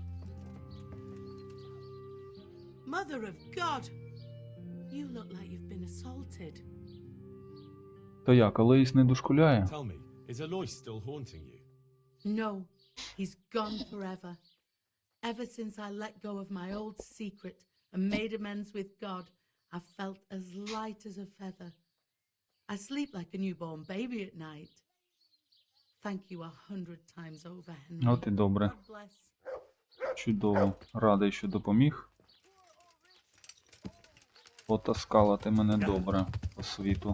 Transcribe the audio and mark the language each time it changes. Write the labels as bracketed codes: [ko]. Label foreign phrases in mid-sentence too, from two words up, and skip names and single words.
[en] Mother of God! You look like you've been assaulted. [uk] То як, Алеїс не дошкуляє? [en] Tell me, is Alois still haunting you? No, he's gone forever. Ever since I let go of my old secret and made amends with God, I've felt as light as a feather. I sleep like a newborn baby at night. Thank you 100 times over, Henry. [uk] От і добре. [en] God bless. [uk] Чудово. Радий, що допоміг. Потаскала ти мене добре по світу.